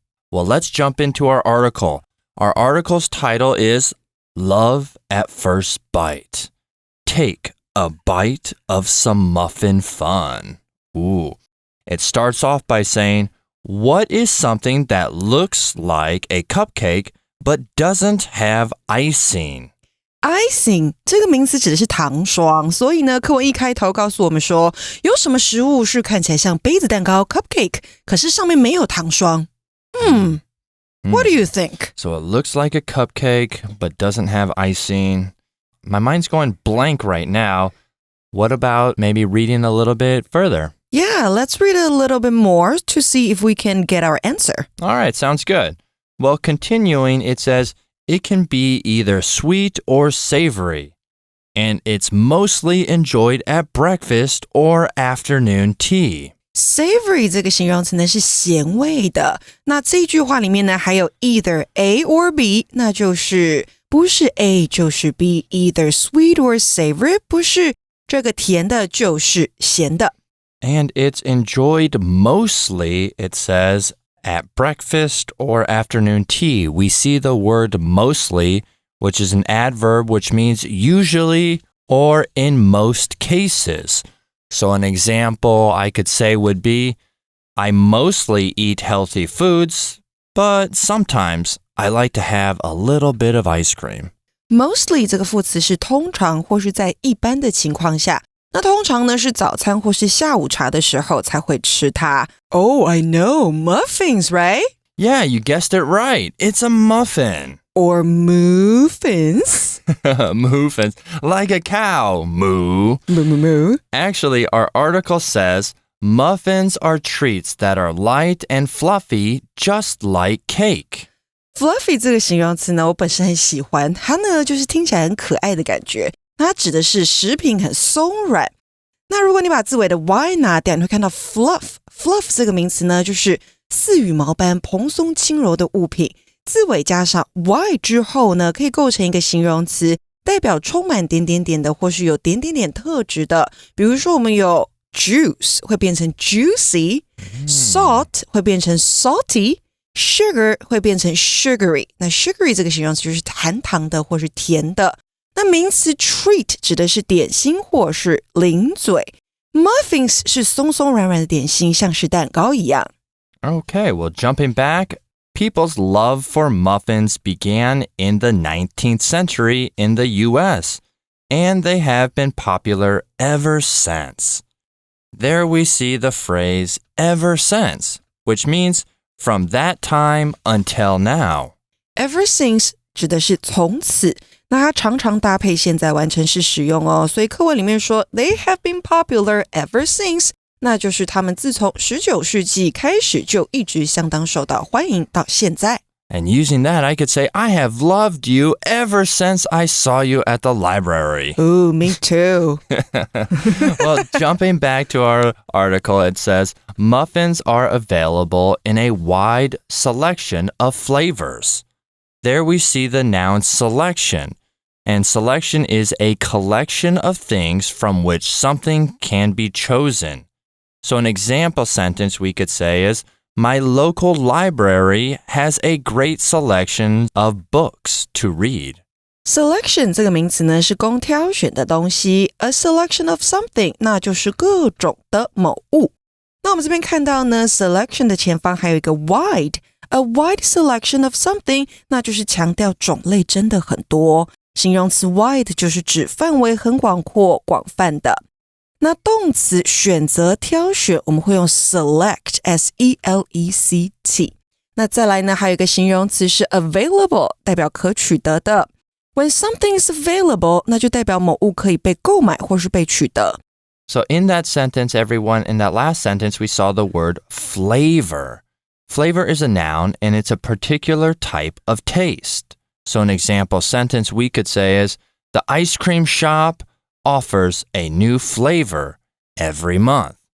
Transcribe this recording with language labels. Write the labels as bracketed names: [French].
[English] Well, let's jump into our article. Our article's title is Love at First Bite. Take a bite of some muffin fun. Ooh. It starts off by saying, what is something that looks like a cupcake but doesn't have icing?Icing [Chinese] 这个名词指的是糖霜，所以呢，课文一开头告诉我们说，有什么食物是看起来像杯子蛋糕 cupcake， 可是上面没有糖霜？ [English] What do you think? So it looks like a cupcake, but doesn't have icing. My mind's going blank right now. What about maybe reading a little bit further? Yeah, let's read a little bit more to see if we can get our answer. All right, sounds good. Well, continuing, it says, it can be either sweet or savory, and it's mostly enjoyed at breakfast or afternoon tea. [Chinese] Savory 这个形容词呢是咸味的，那这句话里面呢还有 either A or B， 那就是不是 A 就是 B， [English] either sweet or savory， [Chinese] 不是这个甜的就是咸的。 [English] And it's enjoyed mostly, it says, at breakfast or afternoon tea. We see the word mostly, which is an adverb which means usually or in most cases. So an example I could say would be, I mostly eat healthy foods, but sometimes I like to have a little bit of ice cream. [Chinese] Mostly 这个副词是通常或是在一般的情况下，那通常呢是早餐或是下午茶的时候才会吃它。 [English] Oh, I know, muffins, right? Yeah, you guessed it right. It's a muffin. Or moofins. Moofins, like a cow. Moo. Moo, moo, moo. Actually, our article says, muffins are treats that are light and fluffy, just like cake. [Chinese] Fluffy 这个形容词呢，我本身很喜欢，它呢就是听起来很可爱的感觉。它指的是食品很松软。那如果你把字尾的 y 拿掉，你会看到 fluff 这个名词呢，就是似羽毛般蓬松轻柔的物品。字尾加上 y 之后呢，可以构成一个形容词，代表充满点点点的，或是有点点点特质的。比如说，我们有 juice 会变成 juicy，salt 会变成 salty，sugar 会变成 sugary。那 sugary 这个形容词就是含糖的或是甜的。那名词 treat 指的是点心或是零嘴。 Muffins 是松松软软的点心，像是蛋糕一样。 [English] Okay, well, jumping back, people's love for muffins began in the 19th century in the U.S., and they have been popular ever since. there we see the phrase ever since, which means from that time until now. [Chinese] Ever since 指的是从此，那它常常搭配现在完成式使用哦，所以课文里面说 [English] They have been popular ever since， [Chinese] 那就是他们自从19世纪开始就一直相当受到欢迎到现在。 [English] And using that, I could say, I have loved you ever since I saw you at the library. Ooh, me too. Well, jumping back to our article, it says, muffins are available in a wide selection of flavors. There we see the noun selection. And selection is a collection of things from which something can be chosen. So an example sentence we could say is, My local library has a great selection of books to read. [Chinese] Selection 这个名词呢是供挑选的东西 [English] A selection of something [Chinese] 那就是各种的某物。那我们这边看到呢 Selection 的前方还有一个 wide [English] A wide selection of something [Chinese] 那就是强调种类真的很多。形容词 wide 就是指范围很广阔广泛的。那动词选择挑选我们会用 select S-E-L-E-C-T 那再来呢还有一个形容词是 available 代表可取得的 [English] When something is available [Chinese] 那就代表某物可以被购买或是被取得 [English] So in that sentence, everyone, in that last sentence, we saw the word flavor. Flavor is a noun and it's a particular type of taste. So an example sentence we could say is, The ice cream shop offers a new flavor every month.